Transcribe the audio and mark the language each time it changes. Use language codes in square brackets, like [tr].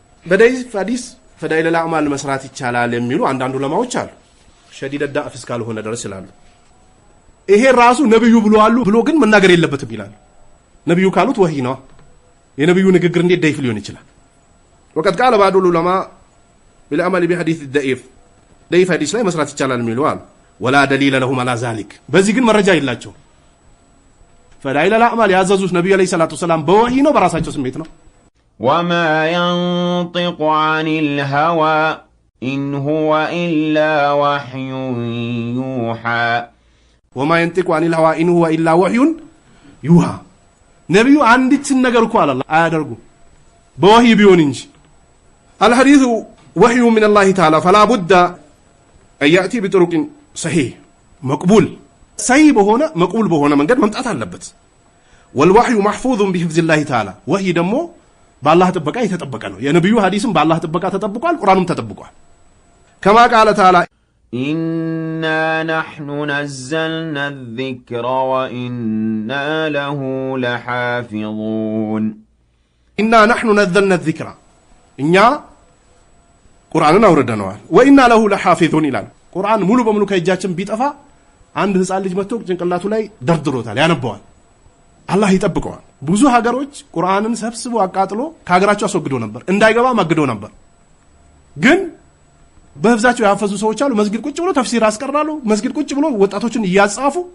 [am] በደይፍ ሐዲስ ፈዳኢል አልአዕማል መስራት ይቻላል የሚሉ አንዳንድ ዑለማዎች አሉ። ሸዲድ ዳዕፍ እስካልሆነ ድረስ ይላሉ። ይሄ ራሱ ነብዩ ብለዋል ብሎ ግን መናገር የለበትም ይላል። ነብዩ ካሉት ወህይ ነው። የነብዩ ንግግር እንዴት ደይፍ ሊሆን ይችላል? ወቀድ ቃለ ባዕዱ ዑለማ ቢልአመል ቢሐዲስ ደይፍ ደይፍ ሐዲስ ላይ መስራት ይቻላል የሚሉ አሉ። ወላ ደሊለ ለሁም አላ ዛሊክ፣ በዚህ ግን መረጃ የላቸው። ፈዳኢል አልአዕማል ያዘዙት ነብዩ አለይሂ ሰላቱ ወሰላም በወህይ ነው በራሳቸው ስሜት ነው? [ar] ወማ ينطق عن الهوى إن هو إلا وحي يوحى وما ينطق عن الهوى إن هو إلا وحي يوحى። [am] ነብዩ አንዲት ነገር እኮ አላህ አያደርጉ በወህይ ቢሆን እንጂ። [ar] الحديث وحي من الله تعالى فلا بد أن يأتي بطرق صحيح مقبول صحيح [am] በሆነ መቅቡል በሆነ መንገድ መምጣት አለበት። [ar] والوحي محفوظ بحفظ الله تعالى [am] ወህይ ደግሞ በአላህ ጥበቃ የተጠበቀ ነው። የነብዩ ሐዲስም በአላህ ጥበቃ ተጠብቋል፣ ቁርአኑም ተጠብቋል። [ar] كما قال تعالى إنا نحن نزلنا الذكر وإنا له لحافظون إنا نحن نزلنا الذكر [am] እኛ ቁርአንን አውርደነዋል። ወኢና ለሁ ለሐፊዙን ይላል። ቁርአን ሙሉ በሙሉ ከእጃችን ቢጠፋ አንድ ህፃን ልጅ መጥቶ ጭንቅላቱ ላይ ደርድሮታል፣ ያነበዋል፣ አላህ ይጠብቀዋል። ብዙ ሀገሮች ቁርአንን ሰብስቦ አቃጥሎ ከሀገራቸው አስወግዶ ነበር፣ እንዳይገባ ማግዶ ነበር። ግን በህፍዛቸው ያፈዙ ሰዎች አሉ። መስጊድ ቁጭ ብሎ ተፍሲር ያስቀራሉ። መስጊድ ቁጭ ብሎ ወጣቶችን እያጻፉ